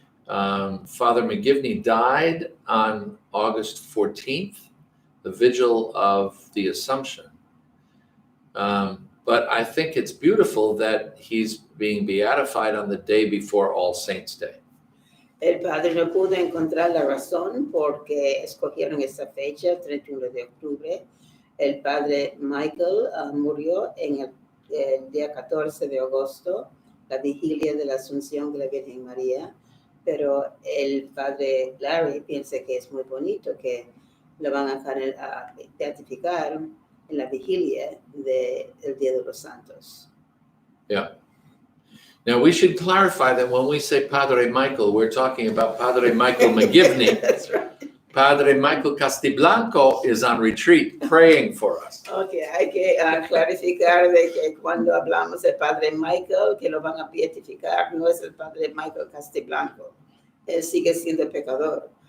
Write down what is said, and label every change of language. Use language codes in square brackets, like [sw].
[en] Father McGivney died on August 14th, the vigil of the Assumption. But I think it's beautiful that he's being beatified on the day before All Saints' Day. [es] El padre no pudo encontrar la razón porque escogieron esa fecha, el 31 de octubre. El padre Michael murió en el día 14 de agosto, la vigilia de la Asunción de la Virgen María, pero el padre Larry piensa que es muy bonito que lo van a beatificar en la vigilia del Día de los Santos. [en] Yeah. Now, we should clarify that when we say Padre Michael, we're talking about Padre Michael McGivney. That's right. Padre Michael Castiblanco is on retreat praying for us. [es] Okay, hay que clarificar de que cuando hablamos del Padre Michael, que lo van a beatificar, no es el Padre Michael Castiblanco. Él sigue siendo pecador,